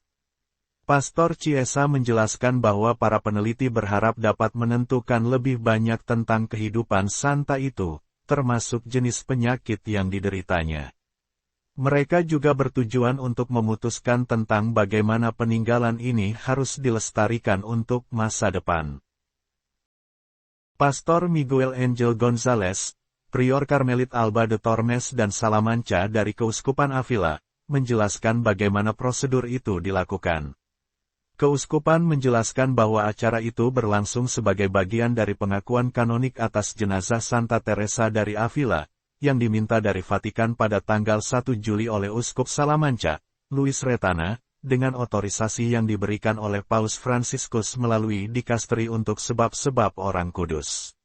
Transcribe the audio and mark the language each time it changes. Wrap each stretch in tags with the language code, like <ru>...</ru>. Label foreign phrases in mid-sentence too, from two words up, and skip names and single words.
<id>Pastor Chiesa menjelaskan bahwa para peneliti berharap dapat menentukan lebih banyak tentang kehidupan Santa itu, termasuk jenis penyakit yang dideritanya. Mereka juga bertujuan untuk memutuskan tentang bagaimana peninggalan ini harus dilestarikan untuk masa depan. Pastor Miguel Angel González, Prior Karmelit Alba de Tormes dan Salamanca dari Keuskupan Avila, menjelaskan bagaimana prosedur itu dilakukan. Keuskupan menjelaskan bahwa acara itu berlangsung sebagai bagian dari pengakuan kanonik atas jenazah Santa Teresa dari Avila, yang diminta dari Vatikan pada tanggal 1 Juli oleh Uskup Salamanca, Luis Retana, dengan otorisasi yang diberikan oleh Paus Fransiskus melalui dikasteri untuk sebab-sebab orang kudus.</id>